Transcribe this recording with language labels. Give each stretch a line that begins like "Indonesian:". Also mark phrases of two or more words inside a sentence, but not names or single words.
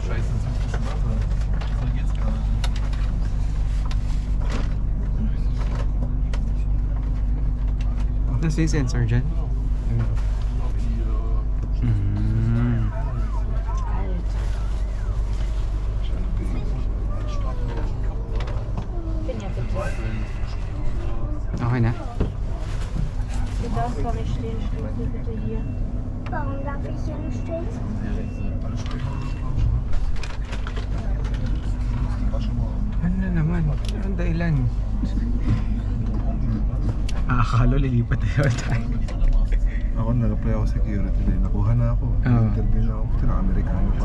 Filipino: Nasa yung sensor dyan? Okay na?
German: Du darfst gar nicht stehen, stehen Sie bitte hier. Warum darf ich hier nicht stehen?
Filipino: Ano na naman? Ang dahilan? Akala lilipat tayo. Ako nag-apply ako security din. Nakuha na ako. Interview na ako. Pinaka-Amerikano pa.